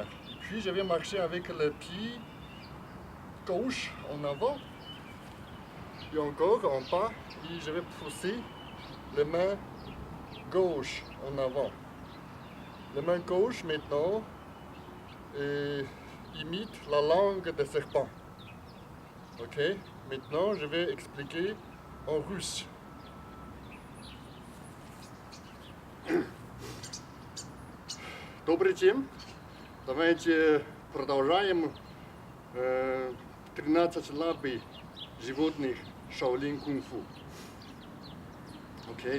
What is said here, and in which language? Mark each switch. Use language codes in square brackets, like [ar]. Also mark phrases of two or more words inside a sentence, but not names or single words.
[fr] Et puis je vais marcher avec le pied gauche en avant et encore en bas et je vais pousser la main gauche en avant. La main gauche maintenant imite la langue de serpent. Ok, maintenant je vais expliquer en russe. [ru] Добрый день. Давайте продолжаем 13 лапы животных shaolin кунг-фу. Окей.